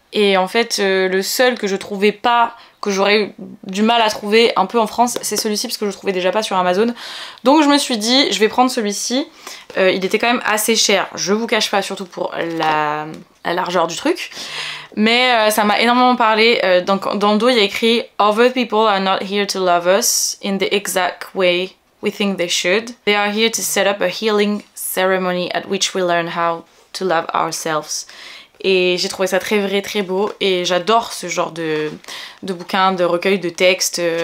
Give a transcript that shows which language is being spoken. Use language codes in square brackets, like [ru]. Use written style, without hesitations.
[fr] Et en fait le seul que je trouvais pas, que j'aurais eu du mal à trouver un peu en France, c'est celui-ci parce que je le trouvais déjà pas sur Amazon. Donc je me suis dit je vais prendre celui-ci. Il était quand même assez cher, je vous cache pas, surtout pour la largeur du truc. Mais ça m'a énormément parlé. Dans le dos il y a écrit [en] "Other people are not here to love us in the exact way we think they should. They are here to set up a healing ceremony at which we learn how to love ourselves." [fr] Et j'ai trouvé ça très vrai, très beau, et j'adore ce genre de bouquins, de recueils de textes.